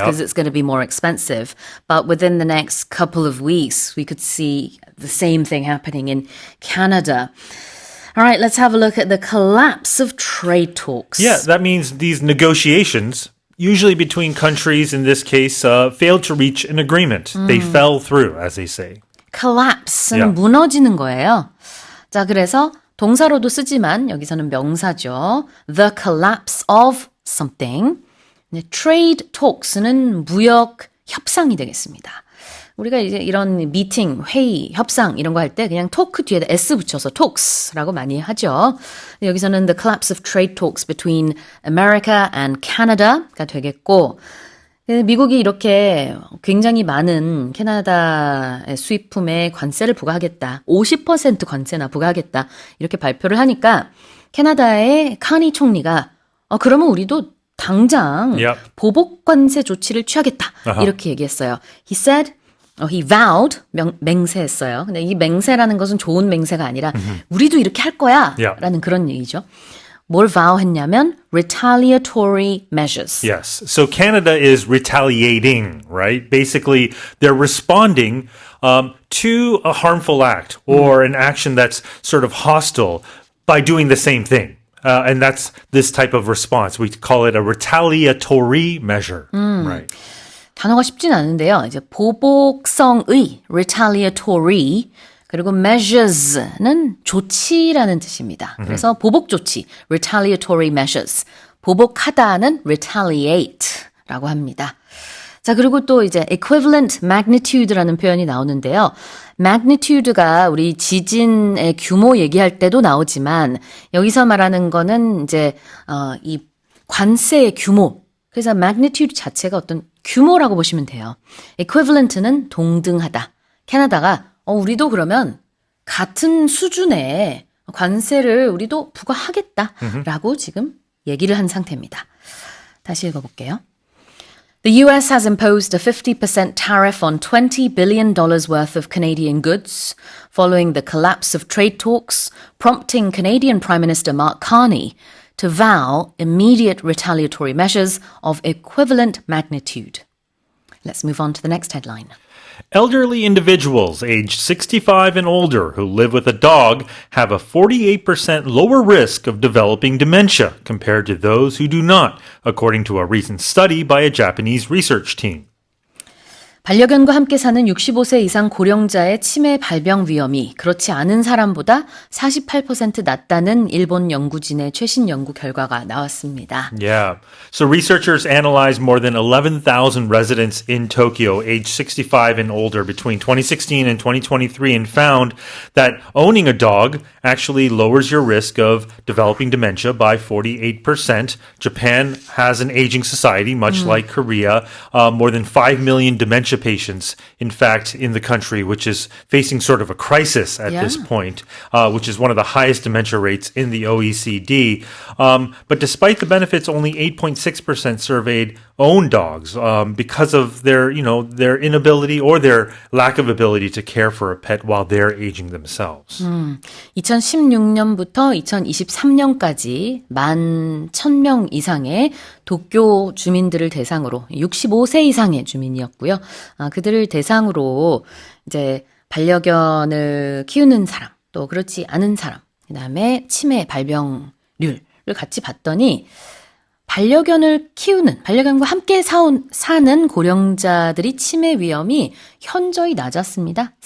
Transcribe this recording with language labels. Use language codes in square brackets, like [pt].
[en] because it's going to be more expensive. But within the next couple of weeks, we could see the same thing happening in Canada. All right, let's have a look at the collapse of trade talks. Yeah, that means these negotiations, usually between countries in this case, failed to reach an agreement. They fell through, as they say. [ko] collapse는 [en] Yeah. [ko] 무너지는 거예요. 자, 그래서 동사로도 쓰지만 여기서는 명사죠. [en] The collapse of something. [ko] trade talks는 무역 협상이 되겠습니다. 우리가 이제 이런 미팅, 회의, 협상 이런 거 할 때 그냥 토크 뒤에다 s 붙여서 talks라고 많이 하죠. 여기서는 [en] the collapse of trade talks between America and Canada [ko] 가 되겠고 미국이 이렇게 굉장히 많은 캐나다의 수입품에 관세를 부과하겠다. 50% 관세나 부과하겠다. 이렇게 발표를 하니까 캐나다의 카니 총리가 그러면 우리도 당장 [en] Yep. [ko] 보복 관세 조치를 취하겠다. 이렇게 얘기했어요. [en] He said, he vowed, [ko] 맹세했어요. 근데 이 맹세라는 것은 좋은 맹세가 아니라 우리도 이렇게 할 거야 [en] Yeah. [ko] 라는 그런 얘기죠. 뭘 vow 했냐면 retaliatory measures. [en] Yes. So Canada is retaliating, right? Basically, they're responding to a harmful act or an action that's sort of hostile by doing the same thing. And that's this type of response. We call it a retaliatory measure. Right. [ko] 단어가 쉽진 않은데요. 이제 보복성의 retaliatory 그리고 measures는 조치라는 뜻입니다. 그래서 보복 조치 retaliatory measures 보복하다는 retaliate라고 합니다. 자, 그리고 또 이제 equivalent magnitude라는 표현이 나오는데요. magnitude가 우리 지진의 규모 얘기할 때도 나오지만 여기서 말하는 거는 이제 이 관세의 규모. 그래서 magnitude 자체가 어떤 규모라고 보시면 돼요. equivalent는 동등하다. 캐나다가 우리도 그러면 같은 수준의 관세를 우리도 부과하겠다라고 지금 얘기를 한 상태입니다. 다시 읽어볼게요. [en] The US has imposed a 50% tariff on $20 billion worth of Canadian goods following the collapse of trade talks, prompting Canadian Prime Minister Mark Carney to vow immediate retaliatory measures of equivalent magnitude. Let's move on to the next headline. Elderly individuals aged 65 and older who live with a dog have a 48% lower risk of developing dementia compared to those who do not, according to a recent study by a Japanese research team. [ko] 반려견과 함께 사는 65세 이상 고령자의 치매 발병 위험이 그렇지 않은 사람보다 48% 낮다는 일본 연구진의 최신 연구 결과가 나왔습니다. [en] Yeah. So researchers analyzed more than 11,000 residents in Tokyo aged 65 and older between 2016 and 2023 and found that owning a dog actually lowers your risk of developing dementia by 48%. Japan has an aging society, much like Korea. More than 5 million dementia dementia patients, in fact, in the country, which is facing sort of a crisis at this point, which is one of the highest dementia rates in the OECD. But despite the benefits, only 8.6% surveyed own dogs because of their inability or their lack of ability to care for a pet while they're aging themselves. [ko] 2016년부터 2023년까지 11,000명 이상의 도쿄 주민들을 대상으로 65세 이상의 주민이었고요. 그들을 대상으로 이제 반려견을 키우는 사람, 또 그렇지 않은 사람, 그다음에 치매 발병률을 같이 봤더니 반려견과 함께 사는 고령자들이 치매 위험이 현저히 낮았습니다.